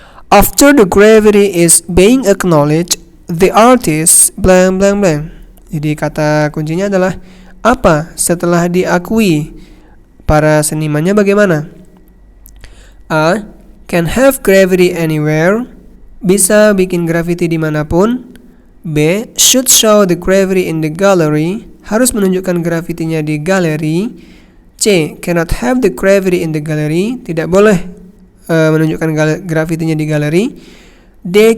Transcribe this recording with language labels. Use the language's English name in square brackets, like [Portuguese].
[English] After the gravity is being acknowledged, the artist blank blank blank. [Indonesian] Jadi kata kuncinya adalah apa setelah diakui, para senimannya bagaimana? A. [English] Can have gravity anywhere. [Indonesian] Bisa bikin gravity dimanapun. [English] B. Should show the gravity in the gallery. [Indonesian] Harus menunjukkan gravitinya di galeri. [English] C. Cannot have the gravity in the gallery. [Indonesian] Tidak boleh menunjukkan gravitinya di galeri. [English] D.